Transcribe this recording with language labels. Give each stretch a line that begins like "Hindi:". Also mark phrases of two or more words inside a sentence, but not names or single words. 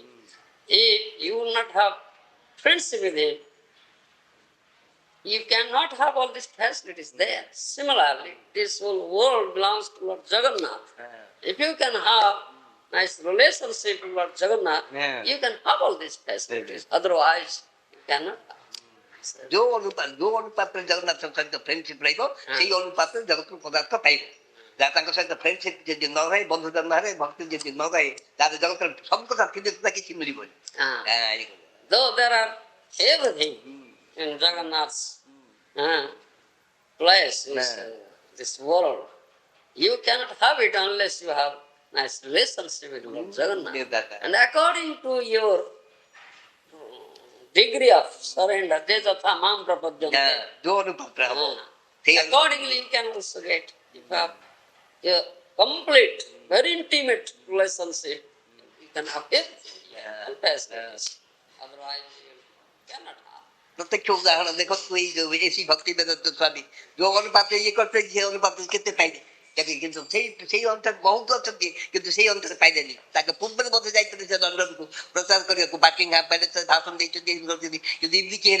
English: If you will not have friendship with him, you cannot have all these facilities there. Similarly, this whole world belongs to Lord Jagannath. If you can have nice relationship with Lord Jagannath, you can have all these facilities. Otherwise, you cannot have.
Odia: ଯୋଉ ଅନୁପାତରେ ଜଗନ୍ନାଥଙ୍କ ସହିତ ଫ୍ରେଣ୍ଡସିପ୍ ରହିବ ସେଇ ଅନୁପାତରେ ଜଗତର ପଦାର୍ଥ ପାଇବ ଯାହା ତାଙ୍କ ସହିତ ଫ୍ରେଣ୍ଡସିପ୍ ଯଦି ନ ରହେ ବନ୍ଧୁତା ନ ରହେ ଭକ୍ତି ଯଦି ନ ରହେ ତାହେଲେ ଜଗତର ସବୁ କଥା କିଛି ମିଳିବନି
English: Though there are everything in Jagannath's place, this world, you cannot have it unless you have nice relationship with Lord Jagannath. And according to your degree of surrender,
Sanskrit: देसथा मां प्रपद्यन्ते.
Odia: ଯୋଉ ଅନୁପାତରେ ହବ
English: Accordingly, you can also get. If you have a complete, very intimate relationship, you can have everything. All facilities. Otherwise, you cannot have.
Odia: ପ୍ରତ୍ୟକ୍ଷ ଉଦାହରଣ ଦେଖନ୍ତୁ ଏଇ ଯୋଉ ଏସି ଭକ୍ତି ବେଦାନ୍ତ ସ୍ୱାମୀ ଯୋଉ ଅନୁପାତରେ ଇଏ କରିଥିଲେ ସେ ଅନୁପାତରେ କେତେ ପାଇଲେ କିନ୍ତୁ ସେଇ ଅନୁସାରେ ବହୁତ ଅଛନ୍ତି କିନ୍ତୁ ସେଇ ଅନୁସାରେ ପାଇଲେନି ତାଙ୍କ ପୂର୍ବରୁ ମଧ୍ୟ ଯାଇଥିଲେ ସେ ଲଣ୍ଡନକୁ ପ୍ରଚାର କରିବାକୁ ବାକିଂହାମ ପ୍ୟାଲେସରେ ଭାଷଣ ଦେଇଛନ୍ତି କରିଛନ୍ତି କିନ୍ତୁ ଏମିତି କେହି